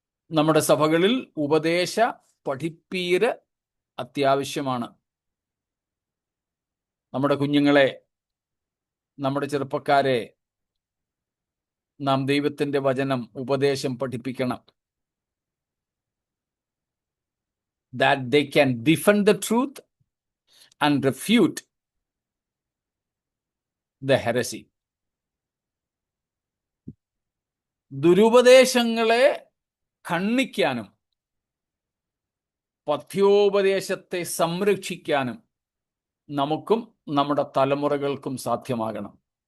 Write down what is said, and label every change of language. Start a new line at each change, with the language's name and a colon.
Malayalam: നമ്മുടെ സഭകളിൽ ഉപദേശ പഠിപ്പീര് അത്യാവശ്യമാണ്. നമ്മുടെ കുഞ്ഞുങ്ങളെ, നമ്മുടെ ചെറുപ്പക്കാരെ നാം ദൈവത്തിൻ്റെ വചനം, ഉപദേശം പഠിപ്പിക്കണം.
English: That they can defend the truth and refute the heresy.
Malayalam: ദുരുപദേശങ്ങളെ ഖണ്ഡിക്കാനും പഥ്യോപദേശത്തെ സംരക്ഷിക്കാനും നമുക്കും നമ്മുടെ തലമുറകൾക്കും സാധ്യമാകണം.